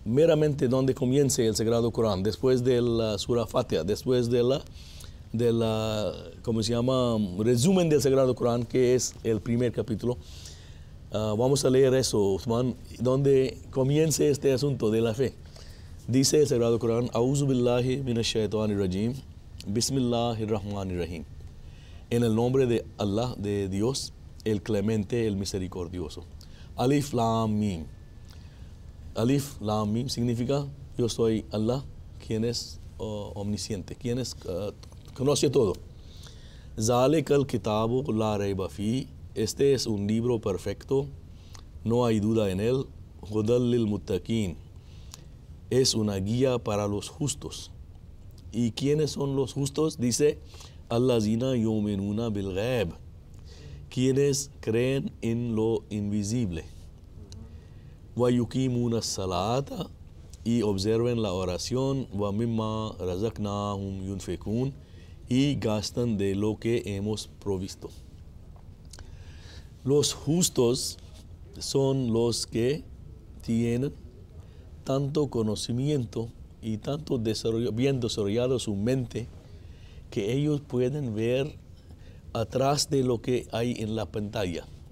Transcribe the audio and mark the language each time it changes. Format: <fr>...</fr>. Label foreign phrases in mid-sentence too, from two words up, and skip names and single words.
<es>meramente donde comience el Sagrado Corán, después de la Surah Fatiha, después de la ¿cómo se llama? Resumen del Sagrado Corán, que es el primer capítulo. Vamos a leer eso, Uthman, donde comience este asunto de la fe. Dice el Sagrado Corán:</es> <ar>أعوذ بالله من الشيطان الرجيم، بسم الله الرحمن الرحيم.</ar> <es>En el nombre de Allah, de Dios, el clemente, el misericordioso.</es> <ar>ألف لام ميم. ألف لام ميم</ar> <es>significa yo soy Allah, quien es omnisciente, quien es, conoce todo.</es> <ar>ذلك الكتاب لا ريب في.</ar> <es>Este es un libro perfecto, no hay duda en él.</es> <ar>هدى للمتقين.</ar> <es>Es una guía para los justos. ¿Y quiénes son los justos? Dice:</es> <ar>الذين يؤمنون بالغيب.</ar> <es>Quienes creen en lo invisible.</es> <ar>ويقيمون الصلاة,</ar> <es>y observen la oración.</es> <ar>ومما رزقناهم ينفقون,</ar> <es>y gastan de lo que hemos provisto. Los justos son los que tienen tanto conocimiento y tanto bien desarrollado su mente, que ellos pueden ver atrás de lo que hay en la pantalla.</es>